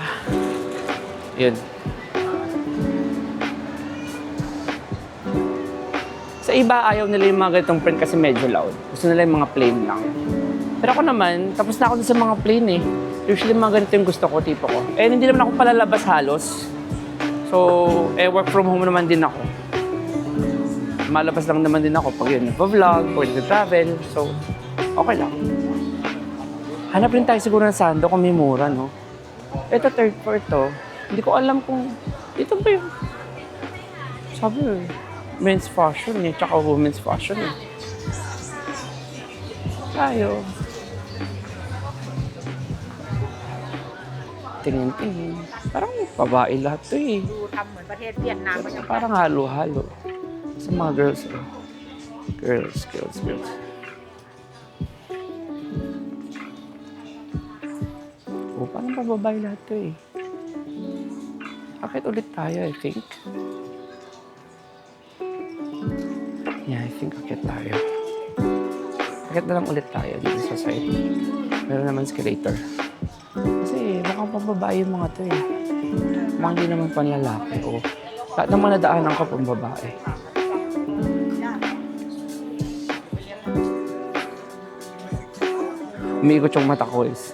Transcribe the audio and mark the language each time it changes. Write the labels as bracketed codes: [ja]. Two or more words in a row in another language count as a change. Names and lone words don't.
[tl] Yun. Sa iba, ayaw nila yung mga ganitong print kasi medyo loud. Gusto nila yung mga plain lang. Pero ako naman, tapos na ako sa mga plain eh. Usually mga ganito yung gusto ko, tipo ko. Eh, hindi naman ako palalabas halos. So, work from home naman din ako. Malabas lang naman din ako pag yun, nagpa-vlog, pag nag-travel. So, okay lang. Hanap rin tayo siguro ng sando kung may mura, no? Ito, third floor to. Hindi ko alam kung... Ito ba yun? Sabi [en] men's fashion [tl] eh, tsaka [en] women's fashion [tl] eh. Tayo. Tingin-tingin. Parang babae lahat to eh. [th] ดูทำเหมือนประเทศเวียดนามก็ยัง [tl] Parang halo-halo. Sa mga girls, oh. Girls. Oh, parang babae lahat to eh. Akit ulit tayo, [en] I think. Yeah, I think [tl] akit tayo. Akit na lang ulit tayo dito sa side. Meron naman escalator. Kasi mukhang pababae yung mga to eh. Mukhang hindi naman panlalaki. Oh. Lahat ng mga nadaanan ko pang babae. Umiikot yung mata ko is.